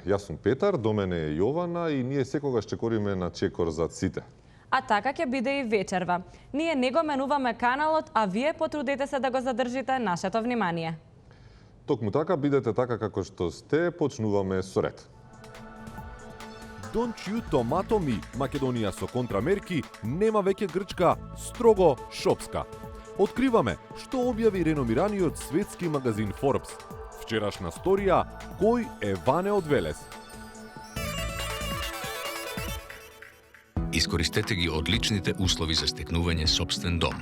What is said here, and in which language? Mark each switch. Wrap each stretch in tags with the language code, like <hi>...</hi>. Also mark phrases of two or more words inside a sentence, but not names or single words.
<mk>Јас сум Петар, до мене е Јована и ние секогаш чекориме на чекор зад сите. А така ќе биде и вечерва. Ние не го менуваме каналот, а вие потрудете се да го задржите нашето внимание. Токму така, бидете така како што сте, почнуваме со ред.</mk> <en>Don't you tomato me,</en> <mk>Македонија со контрамерки, нема веќе Грчка, строго шопска. Откриваме што објави реномираниот светски магазин Forbes. Вчерашна сторија, кој е Ване од Велес? Искористете ги одличните услови за стекнување сопствен дом.</mk>